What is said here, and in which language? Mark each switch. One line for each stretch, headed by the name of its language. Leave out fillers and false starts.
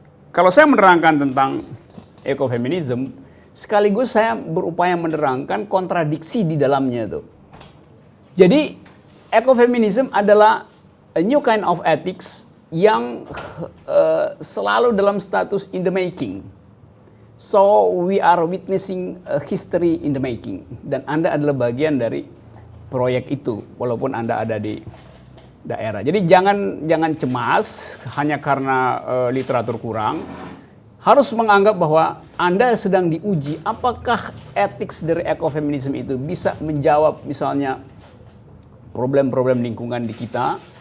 Indonesian: kalau saya menerangkan tentang ekofeminisme, sekaligus saya berupaya menerangkan kontradiksi di dalamnya tuh. Jadi ekofeminisme adalah
English: a new kind of ethics
Indonesian: yang selalu dalam status
English: in the making. So we are witnessing a history in the making.
Indonesian: Dan Anda adalah bagian dari proyek itu, walaupun Anda ada di daerah. Jadi jangan cemas hanya karena literatur kurang. Harus menganggap bahwa Anda sedang diuji apakah ethics dari ekofeminisme itu bisa menjawab misalnya problem-problem lingkungan di kita.